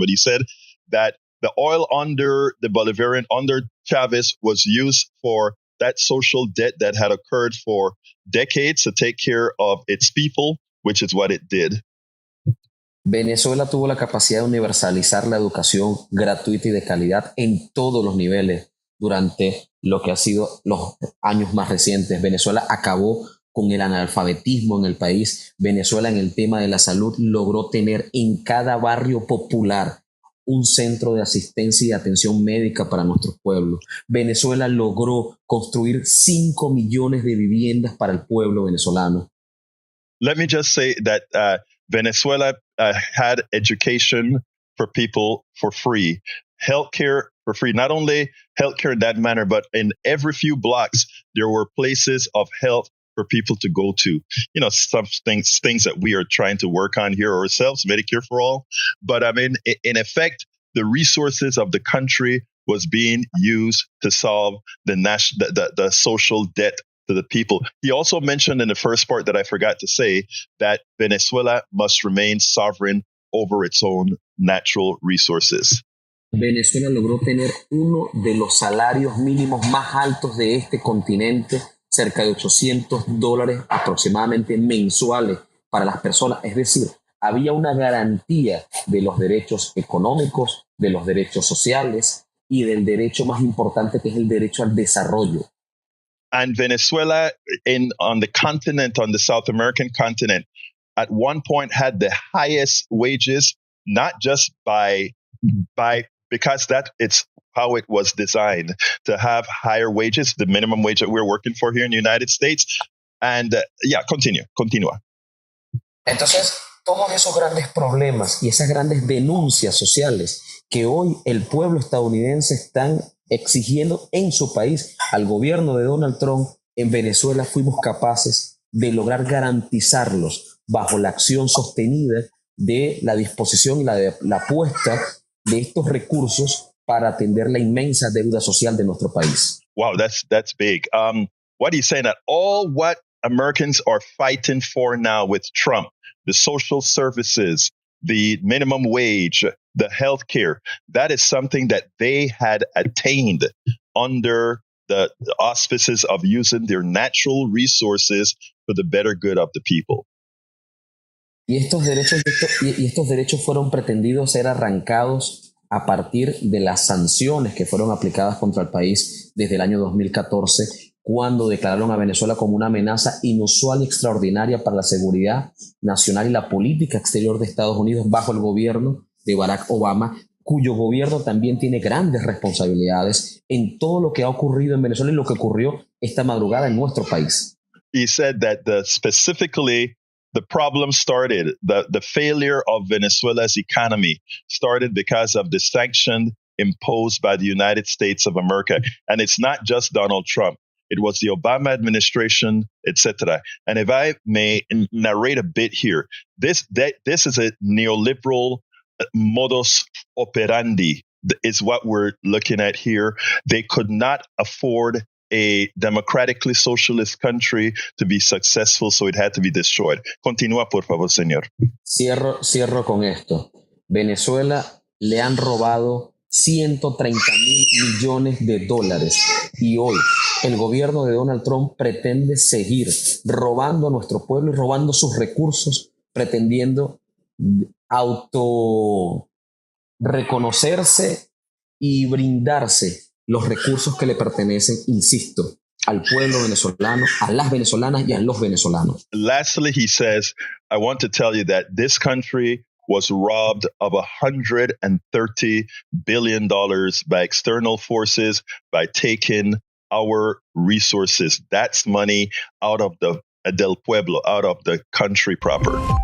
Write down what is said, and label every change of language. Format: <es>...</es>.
<en>But he said that the oil under the Bolivarian, under Chavez, was used for that social debt that had occurred for decades to take care of its people, which is what it did.</en> <es>Venezuela tuvo la capacidad de universalizar la educación gratuita y de calidad en todos los niveles durante lo que ha sido los años más recientes. Venezuela acabó con el analfabetismo en el país. Venezuela, en el tema de la salud, logró tener en cada barrio popular un centro de asistencia y atención médica para nuestros pueblos. Venezuela logró construir 5 millones de viviendas para el pueblo venezolano.</es> <en>Let me just say that Venezuela had education for people for free, healthcare for free. Not only healthcare in that manner, but in every few blocks, there were places of health for people to go to. Some things that we are trying to work on here ourselves, Medicare for all. But I mean, in effect, the resources of the country was being used to solve the social debt to the people. He also mentioned in the first part that I forgot to say that Venezuela must remain sovereign over its own natural resources.</en> <es>Venezuela logró tener uno de los salarios mínimos más altos de este continente, cerca de $800 aproximadamente mensuales para las personas. Es decir, había una garantía de los derechos económicos, de los derechos sociales y del derecho más importante, que es el derecho al desarrollo.</es> <en>And Venezuela, on the continent, on the South American continent, at one point had the highest wages, not just because it's how it was designed to have higher wages, the minimum wage that we're working for here in the United States.</en> <es>And continúa. Entonces, todos esos grandes problemas y esas grandes denuncias sociales que hoy el pueblo estadounidense están exigiendo en su país al gobierno de Donald Trump, en Venezuela fuimos capaces de lograr garantizarlos bajo la acción sostenida de la disposición y la puesta de estos recursos para atender la inmensa deuda social de nuestro país.</es> <en>Wow, that's big. What he's saying, that all what Americans are fighting for now with Trump, the social services, the minimum wage, the health care, that is something that they had attained under the auspices of using their natural resources for the better good of the people.</en> <es>Y estos derechos fueron pretendidos ser arrancados a partir de las sanciones que fueron aplicadas contra el país desde el año 2014, cuando declararon a Venezuela como una amenaza inusual y extraordinaria para la seguridad nacional y la política exterior de Estados Unidos bajo el gobierno de Barack Obama, cuyo gobierno también tiene grandes responsabilidades en todo lo que ha ocurrido en Venezuela y lo que ocurrió esta madrugada en nuestro país.</es> <en>He said that specifically the problem started, the failure of Venezuela's economy started because of the sanction imposed by the United States of America. And it's not just Donald Trump. It was the Obama administration, etc. And if I may narrate a bit here, this is a neoliberal modus operandi is what we're looking at here. They could not afford a democratically socialist country to be successful, so it had to be destroyed.</en> <es>Continúa, por favor, señor. Cierro con esto. Venezuela le han robado 130,000 millones de dólares y hoy el gobierno de Donald Trump pretende seguir robando a nuestro pueblo y robando sus recursos, pretendiendo auto reconocerse y brindarse los recursos que le pertenecen, insisto, al pueblo venezolano, a las venezolanas y a los venezolanos.</es> <en>Lastly, he says, I want to tell you that this country was robbed of $130 billion by external forces by taking our resources. That's money out of the</en> <es>del pueblo,</es> <en>out of the country proper.</en>